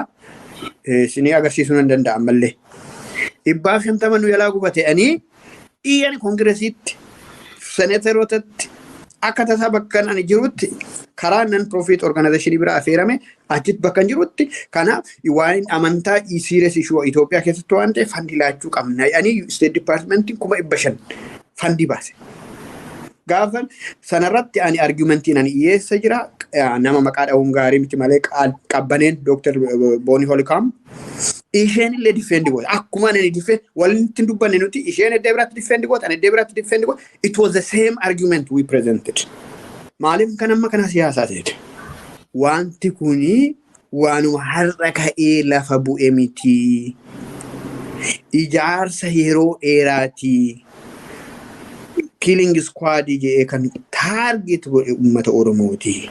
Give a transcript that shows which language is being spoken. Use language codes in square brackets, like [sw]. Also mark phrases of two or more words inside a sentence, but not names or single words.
[om] Isinii agarsiisuu nan danda'a ammallee. 50 nu yaalaa gubate jedhanii iyyan kongresiitti seneterootatti akka tasaa bakka ani jirutti karaa [en] non-profit organization [om] biraa affeerame achitti bakka jirutti kanaaf waan amantaa [en] serious issue [om] Itoophiyaa keessatti waan ta'eef fandi laachuu qabna jedhanii State Department 500 fandi baase. Gaafa sanarratti ani argumentiin ani dhiyeessa jira nama maqaa dhahuun gaarii miti malee qabbaneen Dr. Boni Holcomb isheen illee defend goota. Akkuma ani defend walitti dubbanne nuti isheen edda biraatti defend goota, ani edda biraatti defend goota. [en] It was the same argument we presented. [om] Maaliif kan amma kana siyaasaa ta'e? Wanti kuni waanuma har'a ka'ee lafa bu'e miti. Ijaarsa yeroo dheeraati. [en] Killing squad [om] jedhee kan target godhe uummata Oromooti.